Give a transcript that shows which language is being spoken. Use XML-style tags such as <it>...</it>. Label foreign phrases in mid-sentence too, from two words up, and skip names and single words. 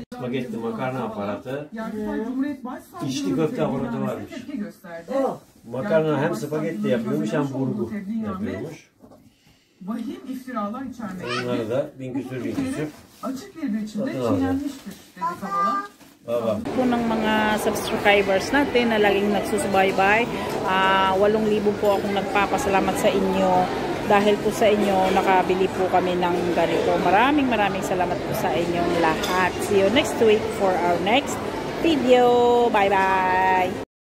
<tr>Spagetti makarna aparatı, Yargıtay Cumhuriyet Başsavcılığı içli köfte aparatı varmış. tepki gösterdi. Oh. Makarna hem spagetti yapıyormuş hem burgu yapıyormuş. Vahim iftiralar içermektedir. Bunları da bin küsür. Açık bir biçimde Satın alacağım. çiğnenmiştir dedi Kavala. Baba.</tr> <tl>Po ng mga subscribers natin na laging nagsusubaybay. 8,000 po akong nagpapasalamat sa inyo. Dahil po sa inyo, nakabili po kami ng ganito. Maraming salamat po sa inyong lahat.</tl> <en>See you next week for our next video. Bye-bye!</en>